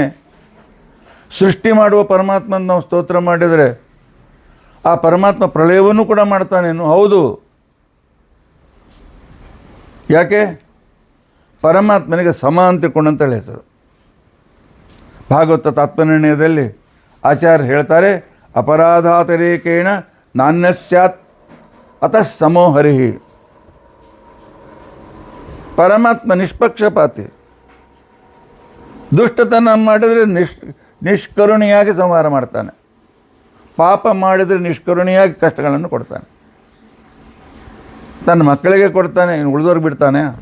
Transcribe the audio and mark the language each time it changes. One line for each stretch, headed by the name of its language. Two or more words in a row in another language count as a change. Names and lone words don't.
Kannada: ಸೃಷ್ಟಿ ಮಾಡುವ ಪರಮಾತ್ಮನ ನಾವು ಸ್ತೋತ್ರ ಮಾಡಿದರೆ ಆ ಪರಮಾತ್ಮ ಪ್ರಳಯವನ್ನು ಕೂಡ ಮಾಡ್ತಾನೇನು? ಹೌದು. ಯಾಕೆ? ಪರಮಾತ್ಮನಿಗೆ ಸಮ ಅಂತ ತಿಳ್ಕೊಂಡಂತೇಳಿ ಹೆಸರು. ಭಾಗವತ ತಾತ್ಪರ್ಯನಿರ್ಣಯದಲ್ಲಿ ಆಚಾರ್ಯ ಹೇಳ್ತಾರೆ,
Sanskrit: ಅಪರಾಧಾತಿರೇಕೇಣ ನಾಣ್ಯ ಸ್ಯಾತ್ ಅತಃ ಸಮೋ ಹರಿಹಿ.
Kannada: ಪರಮಾತ್ಮ ನಿಷ್ಪಕ್ಷಪಾತಿ. ದುಷ್ಟತನ ಮಾಡಿದರೆ ನಿಷ್ಕರುಣಿಯಾಗಿ ಸಂಹಾರ ಮಾಡ್ತಾನೆ. ಪಾಪ ಮಾಡಿದರೆ ನಿಷ್ಕರುಣಿಯಾಗಿ ಕಷ್ಟಗಳನ್ನು ಕೊಡ್ತಾನೆ. ತನ್ನ ಮಕ್ಕಳಿಗೆ ಕೊಡ್ತಾನೆ, ಇನ್ನು ಉಳಿದವ್ರಿಗೆ ಬಿಡ್ತಾನೆ.